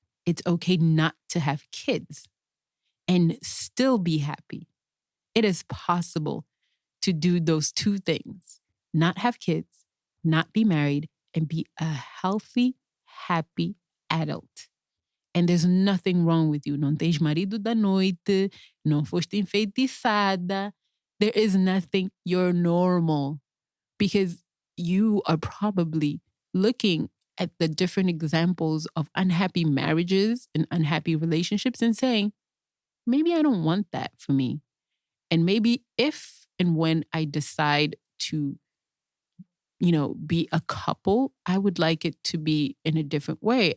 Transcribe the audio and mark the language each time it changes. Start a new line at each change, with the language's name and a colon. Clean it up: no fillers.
English: It's okay not to have kids and still be happy. It is possible to do those 2 things, not have kids, not be married, and be a healthy, happy adult. And there's nothing wrong with you.
Portuguese: Não tens marido da noite, não foste enfeitiçada.
English: There is nothing. You're normal. Because you are probably looking at the different examples of unhappy marriages and unhappy relationships and saying, maybe I don't want that for me. And maybe if and when I decide to, be a couple, I would like it to be in a different way.